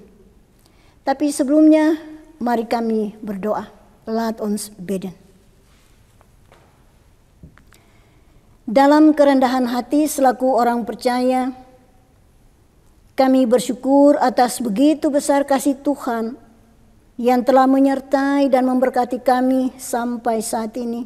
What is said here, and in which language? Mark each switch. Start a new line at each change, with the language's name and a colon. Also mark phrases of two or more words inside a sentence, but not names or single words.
Indonesian: Tapi sebelumnya, mari kami berdoa.
Dutch: Laat ons bidden.
Indonesian: Dalam kerendahan hati selaku orang percaya, kami bersyukur atas begitu besar kasih Tuhan yang telah menyertai dan memberkati kami sampai saat ini.